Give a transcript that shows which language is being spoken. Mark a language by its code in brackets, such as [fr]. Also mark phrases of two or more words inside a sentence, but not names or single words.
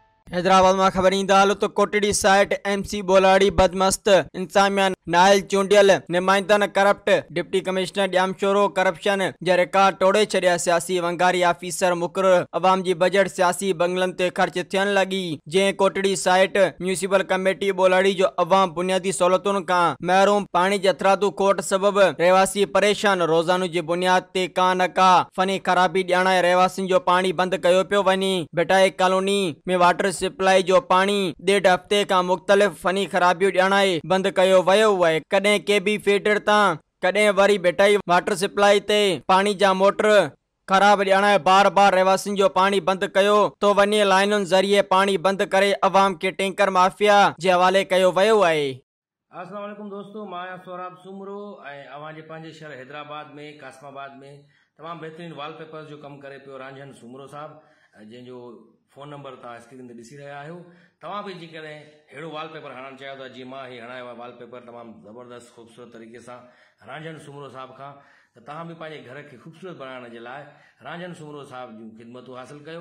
[sd] हैदराबाद में खबर ईंदा हलो तो कोटड़ी साइट MC बोलाड़ी बदमस्त इंतजामिया नायल चूंडियल नुमाइंदन [en] corrupt deputy commissioner [sd] ॼामशोरो करप्शन जा रिकॉर्ड तोड़े छड़िया। सियासी वंगारी ऑफिसर मुक़रर अवाम जी बजट सियासी बंगलन ते खर्च थियन लगी। जे कोटड़ी साइट म्यूनिसिपल कमेटी बोलाड़ी जो अवाम बुनियादी सहूलतुन का महरूम, पानी जे अथरादू खोट सबब रहवासी परेशान। रोजानो जी बुनियाद ते का न का फनी खराबी ॼाणाए रहवासियों जो पानी बंद कयो पियो वनी। बेटाई कॉलोनी में [en] water supply [sd] जो पानी 1.5 हफ्ते का मुख्तलिफ फनी खराबियों ॼाणाए बंद कयो वयो है। कदें KB फीडर ता कदें वरी बेटाई [en] water supply [sd] ते पानी जा मोटर खराब ॼाणाए बार बार रहवासियों जो पानी बंद कयो तो वनी। लाइनुन जरिए पानी बंद करे अवाम के [en] tanker mafia [sd] जे हवाले कयो वयो है। [ar] السلام عليكم [sd] दोस्तों, मां आहियां सोहराब सुमरो ऐं अवां जे पंहिंजे शहर हैदराबाद में कासमाबाद में तमाम बेहतरीन वॉलपेपर जो कम करे पियो रांझन सुमरो साहब, जंहिंजो फोन नंबर तव्हां स्क्रीन ते ॾिसी रहिया आहियो। तव्हां बि जेकॾहिं अहिड़ो वॉलपेपर हणणु चाहियो था जीअं मां हीउ हणायो आहे वॉलपेपर तमामु ज़बरदस्त ख़ूबसूरत तरीक़े सां रांझन सुमरो साहब खां, त तव्हां बि पंहिंजे घर खे ख़ूबसूरत बणाइण जे लाइ रांझन सुमरो साहब जूं ख़िदमतूं हासिल कयो।